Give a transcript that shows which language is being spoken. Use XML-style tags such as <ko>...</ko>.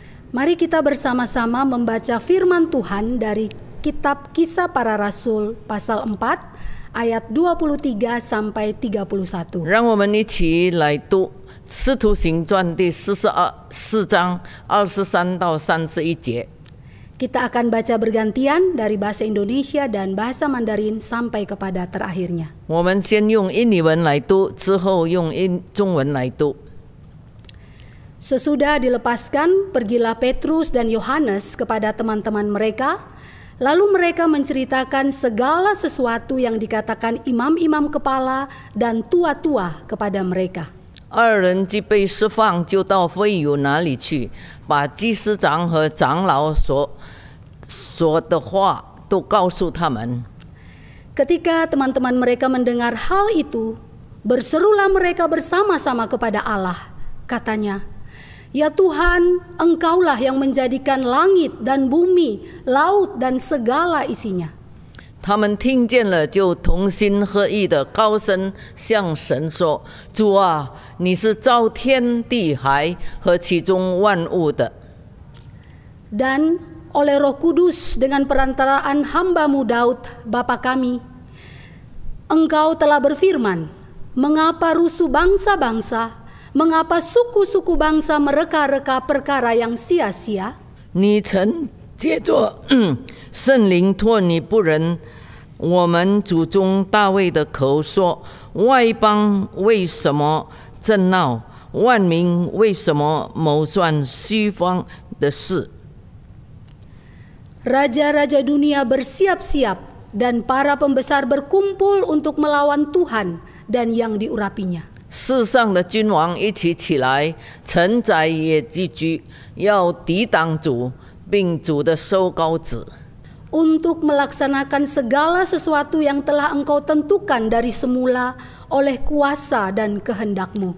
<id>Mari kita bersama-sama membaca firman Tuhan dari kitab Kisah Para Rasul pasal 4 ayat 23 sampai 31.</id> <zh>让我们一起来读《使徒行传》第44章23到31节。</zh> <id>Kita akan baca bergantian dari bahasa Indonesia dan bahasa Mandarin sampai kepada terakhirnya.</id> <zh>我们先用印尼文来读，之后用中文来读。</zh> <id>Sesudah dilepaskan, pergilah Petrus dan Yohanes kepada teman-teman mereka. Lalu mereka menceritakan segala sesuatu yang dikatakan imam-imam kepala dan tua-tua kepada mereka.</id> <zh>二人既被释放，就到会友那里去，把祭司长和长老所说的话都告诉他们。</zh> <id>Ketika teman-teman mereka mendengar hal itu, berserulah mereka bersama-sama kepada Allah. Katanya, "Ya Tuhan, Engkaulah yang menjadikan langit dan bumi, laut dan segala isinya."</id> <zh>他们听见了，就同心合意的高声向神说：“主啊，你是造天地海和其中万物的。”</zh> <id>Dan oleh Roh Kudus dengan perantaraan hamba-Mu Daud, Bapa kami, Engkau telah berfirman, "Mengapa rusuh bangsa-bangsa, mengapa suku-suku bangsa mereka-reka perkara yang sia-sia?"</id> <zh>你曾借着圣灵托你不仁，我们祖宗大卫的口说：外邦为什么争闹？万民为什么谋算虚方的事？</zh> <id>Raja-raja dunia bersiap-siap dan para pembesar berkumpul untuk melawan Tuhan dan yang diurapinya.</id> <zh>世上的君王一起起来，臣宰也集聚，要抵挡主，并主的收膏子。</zh> <id>Untuk melaksanakan segala sesuatu yang telah Engkau tentukan dari semula oleh kuasa dan kehendak-Mu.</id>